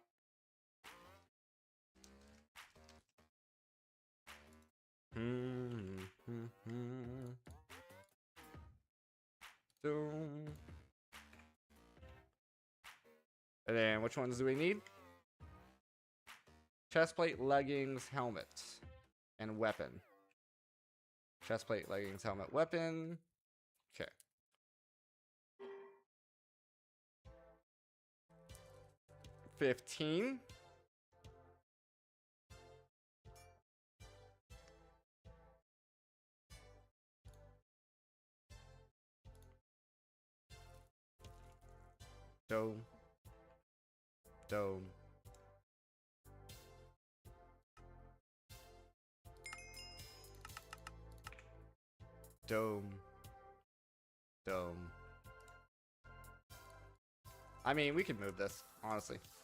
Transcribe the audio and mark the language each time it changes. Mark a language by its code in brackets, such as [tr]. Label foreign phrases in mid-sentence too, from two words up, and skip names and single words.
[en] And then which ones do we need? Chestplate, leggings, helmet, and weapon. Chestplate, leggings, helmet, weapon. Okay. $15. Dome. Dome. Dome. Dome. I mean, we could move this, honestly.